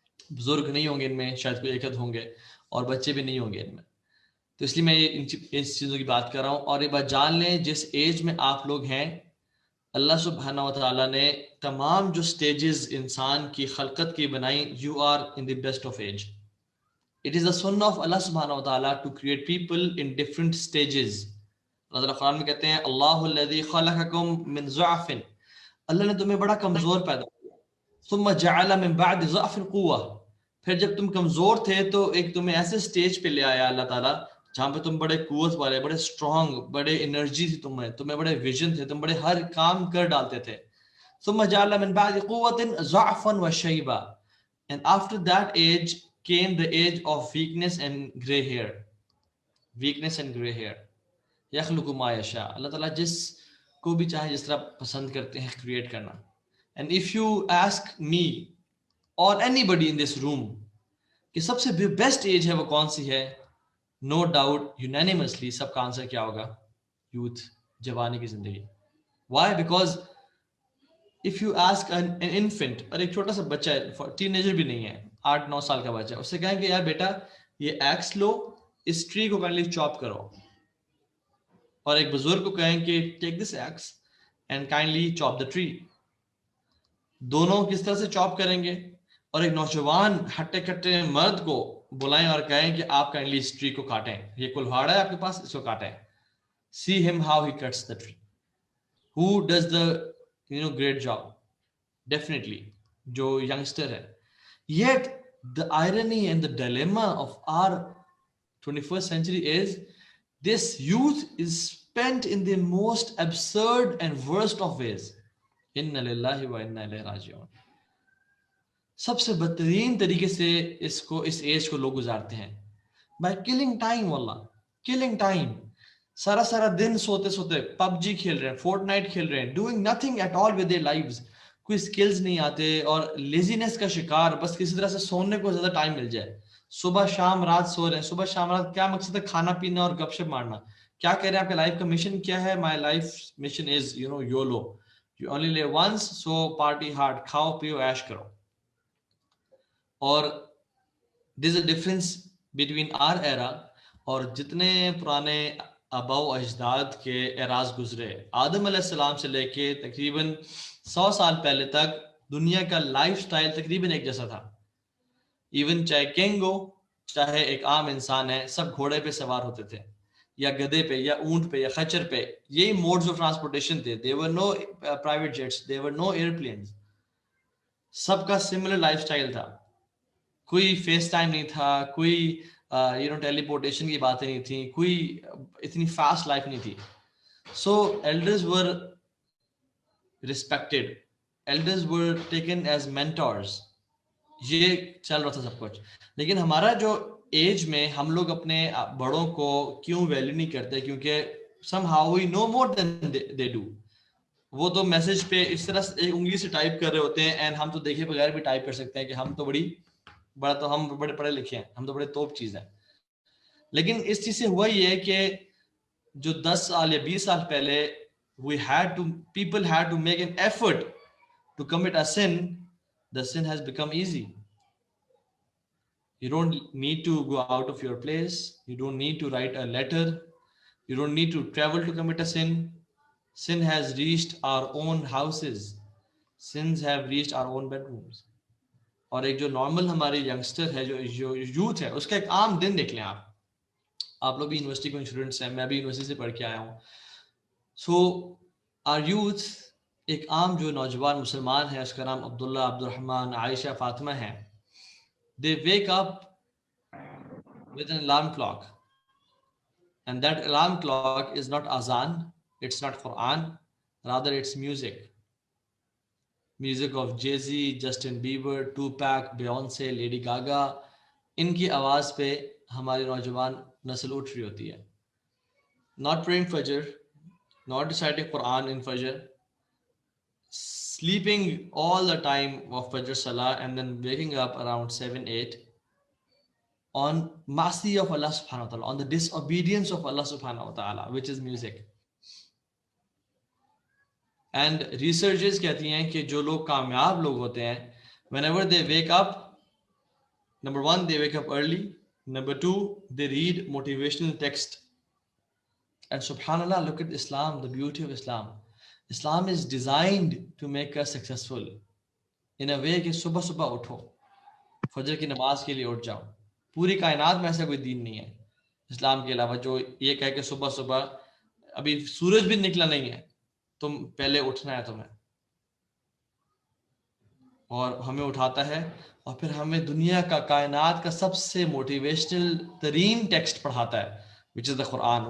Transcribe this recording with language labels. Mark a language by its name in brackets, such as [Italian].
[Urdu] بزرگ نہیں ہوں گے ان میں, شاید کوئی ایک حد ہوں گے, اور بچے بھی نہیں ہوں گے ان میں. تو اس لیے میں اس چیزوں کی بات کر رہا ہوں. اور یہ بات جان لیں, جس ایج میں آپ لوگ ہیں, اللہ سبحانہ و تعالیٰ نے تمام جو سٹیجز انسان کی خلقت کی بنائی, [English] You are in the best of age. It is the sunnah of Allah subhanahu wa ta'ala to create people in different stages. [Urdu] اللہ تعالیٰ قرآن میں کہتے ہیں [Arabic] اللہ الذی خلقکم من ضعف, [Urdu] اللہ نے تمہیں بڑا کمزور پیدا کیا, [Arabic] ثم جعل من بعد ضعف قوة, [Urdu] پھر جب تم کمزور تھے تو ایک تمہیں ایسے سٹیج پہ لے آیا اللہ تعالیٰ جہاں پہ تم بڑے قوت والے, بڑے اسٹرانگ, بڑے انرجی تھی تمہیں بڑے ویژن تھے, تم بڑے ہر کام کر ڈالتے تھے. [Arabic] ثم جعل من بعد قوة ضعفا وشيبا, [English] and after that age came the age of weakness and gray hair. Weakness and gray hair. [Arabic] یخلق ما یشاء, [Urdu] اللہ تعالیٰ جس کو بھی چاہے جس طرح پسند کرتے ہیں کریٹ کرنا. [English] And if you ask me or anybody in this room [Urdu] کہ سب سے بیسٹ ایج ہے وہ کون سی ہے, [English] no doubt unanimously [Urdu] سب کا آنسر کیا ہوگا, یوتھ, جوانی کی زندگی. [English] Why? Because if you ask an infant, [Urdu] اور ایک چھوٹا سا بچہ ہے, ٹین ایجر بھی نہیں ہے, 8-9 سال کا بچہ, اس سے کہیں کہ یار بیٹا یہ ایکس لو, اس ٹری کو کائنڈلی چاپ کرو. اور ایک بزرگ کو کہیں کہ [English] Take this axe and kindly chop the tree. [Urdu] دونوں کس طرح سے چاپ کریں گے؟ اور ایک نوجوان ہٹے کٹے مرد کو بلائیں اور کہیں کہ آپ کائنڈلی اس ٹری کو کاٹیں, یہ کلہاڑا ہے آپ کے پاس, اس کو کاٹیں. [English] See him how he cuts the tree. Who does the great job? Definitely [Urdu] جو youngster ہے. [English] Yet the irony and the dilemma of our 21st century is this youth is spent in the most absurd and worst of ways. [Arabic] Inna lillahi wa inna ilayhi raji'un. [Urdu] سب سے بدترین طریقے سے اس age کو لوگ گزارتے ہیں [English] by killing time. واللہ killing time. [Urdu] سارا دن سوتے سوتے پب جی کھیل رہے ہیں, فورٹ نائٹ کھیل رہے ہیں, [English] doing nothing at all with their lives. [Urdu] کوئی سکلز نہیں آتے, اور لیزینس کا شکار, بس کسی طرح سے سونے کو زیادہ ٹائم مل جائے. صبح شام رات سو رہے ہیں, صبح شام رات. کیا مقصد ہے؟ کھانا پینا اور گپ شپ مارنا. کیا کہہ رہے ہیں آپ کا لائف کا مشن کیا ہے؟ [English] my life mission is YOLO, you only live once, so party hard, [Urdu] کھاؤ پیو ایش کرو. اور [English] there is a difference between our era [Urdu] اور جتنے پرانے آبا و اجداد کے ایراز گزرے. آدم علیہ السلام سے لے کے تقریباً 100 سال پہلے تک دنیا کا لائف سٹائل تقریباً ایک جیسا تھا. ایون چاہے کنگ ہو, چاہے ایک عام انسان ہے, سب گھوڑے پہ سوار ہوتے تھے, یا گدے پہ, یا اونٹ پہ, یا خچر پہ. یہی موڈز آف ٹرانسپورٹیشن تھے. [English] there were no private jets, there were no airplanes. [Urdu] سب کا سملر لائف سٹائل تھا. کوئی فیس ٹائم نہیں تھا, کوئی ٹیلی پورٹیشن کی باتیں نہیں تھیں, کوئی اتنی فاسٹ لائف نہیں تھی. [English] So elders were respected, elders were taken as mentors. [Urdu] یہ چل رہا تھا سب کچھ. لیکن ہمارا جو ایج میں ہم لوگ اپنے بڑوں کو کیوں ویلیو نہیں کرتے؟ کیونکہ [English] Somehow we know more than they do. [Urdu] وہ تو میسج پہ اس طرح ایک انگلی سے ٹائپ کر رہے ہوتے ہیں, اینڈ ہم تو دیکھے بغیر بھی ٹائپ کر سکتے ہیں کہ ہم تو ہم بڑے پڑھے لکھے ہیں, ہم تو بڑے توپ چیز ہیں. لیکن اس چیز سے ہوا یہ ہے کہ جو 10 سال یا 20 سال پہلے [English] people had to make an effort to commit a sin, the sin has become easy. You don't need to go out of your place, you don't need to write a letter, you don't need to travel to commit a sin. Sin has reached our own houses, sins have reached our own bedrooms. [Urdu] اور ایک جو normal ہماری youngster ہے, جو youth ہے, اس کا ایک عام دن دیکھ لیں آپ لوگ بھی یونیورسٹی کے اسٹوڈنٹس ہیں, میں بھی یونیورسٹی سے پڑھ کے آیا ہوں. سو آر یوتھ, ایک عام جو نوجوان مسلمان ہے, اس کا نام عبداللہ, عبد الرحمن, عائشہ, فاطمہ ہے. [English] They wake up with an alarm clock, and that alarm clock is not azan, it's not Quran, rather it's music of Jay-Z, Justin Bieber, Tupac, Beyonce, Lady Gaga. [Urdu] ان کی آواز پہ ہماری نوجوان نسل اٹھ رہی ہوتی ہے. [English] Not praying Fajr, not reciting Quran in Fajr, sleeping all the time of Fajr Salah, and then waking up around 7-8 on Masi of Allah subhanahu wa ta'ala, on the disobedience of Allah subhanahu wa ta'ala, which is music. [Urdu] And researches کہتی ہیں کہ جو لوگ کامیاب لوگ ہوتے ہیں [English] whenever they wake up, number one, they wake up early, number two, they read motivational text. And subhanallah, look at Islam, the beauty of Islam. Islam is designed to make us successful in a way [Urdu] کہ صبح صبح اٹھو, فجر کی نماز کے لیے اٹھ جاؤ. پوری کائنات میں ایسا کوئی دین نہیں ہے اسلام کے علاوہ جو یہ کہے کہ صبح صبح ابھی سورج بھی نکلا نہیں ہے تم پہلے اٹھنا ہے تمہیں, اور ہمیں اٹھاتا ہے اور پھر ہمیں دنیا کا کائنات کا سب سے موٹیویشنل ترین ٹیکسٹ پڑھاتا ہے, [English] which is the Quran.